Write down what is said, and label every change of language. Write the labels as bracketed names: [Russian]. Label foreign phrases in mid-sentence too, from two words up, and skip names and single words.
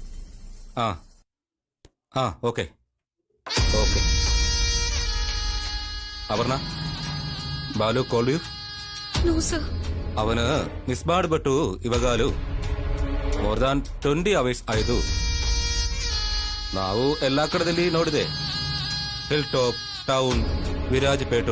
[English] Okay okay. Aparna, Balu call you? No sir. [Kannada] ಅವನು ಮಿಸ್ ಮಾಡಿಬಿಟ್ಟು ಇವಾಗಲೂ [English] more than 20 hours [Kannada] ಆಯ್ತು. ನಾವು ಎಲ್ಲಾ ಕಡೆದಲ್ಲಿ ನೋಡಿದೆ, [English] hill top, [Kannada] ಟೌನ್, ವಿರಾಜಪೇಟು.